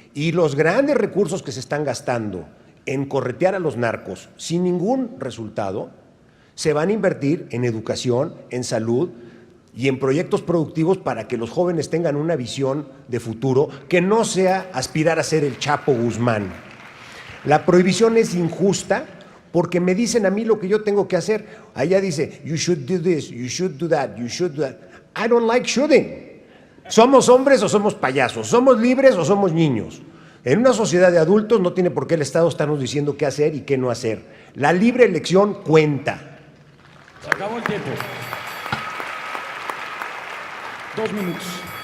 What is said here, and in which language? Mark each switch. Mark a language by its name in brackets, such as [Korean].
[Spanish] Y los grandes recursos que se están gastando en corretear a los narcos sin ningún resultado se van a invertir en educación, en salud y en proyectos productivos para que los jóvenes tengan una visión de futuro que no sea aspirar a ser el Chapo Guzmán. La prohibición es injusta porque me dicen a mí lo que yo tengo que hacer. Allá dice, [English] you should do this, you should do that, you should do that. I don't like shooting. [Spanish] ¿Somos hombres o somos payasos? ¿Somos libres o somos niños? En una sociedad de adultos no tiene por qué el Estado estarnos diciendo qué hacer y qué no hacer. La libre elección cuenta. Se acabó el tiempo. 2 minutos.